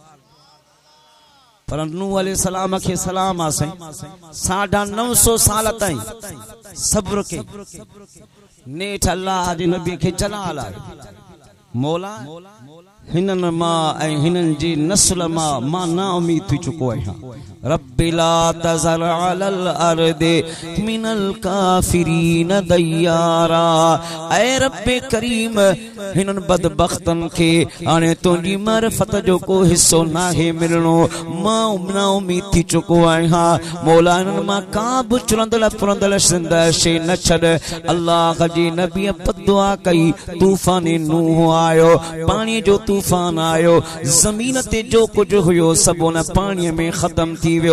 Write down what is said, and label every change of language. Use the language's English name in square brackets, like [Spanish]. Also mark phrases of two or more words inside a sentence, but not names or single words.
[Sindhi] पर नूह अलैहिस्सलाम खे सलाम आहे साईं, 950 साल ताईं सब्र के नेठ अल्लाह जे नबी खे जलाल आहे। मौला हिननि मां ऐं हिननि जी नस्ल मां ना उम्मीद थी चुको आहियां। [Arabic] رب لا تذر على الأرض من الكافرين ديارا. [Sindhi] ऐ रब्बे करीम, हिननि बदबख्तनि खे हाणे तुंहिंजी मारिफत जो को हिस्सो नाहे मिलणो, मां ना उम्मीद थी चुको आहियां। मौला हिननि मां का बि चुरंदड़ पुरंदड़ ज़िंदा शइ न छॾ। अल्लाह जी नबी दुआ कई, तूफ़ान नूह आयो, पाणी जो तूफ़ान आयो, ज़मीन ते जो कुछ हुयो सभु उन पाणीअ में ख़त्म थी वियो।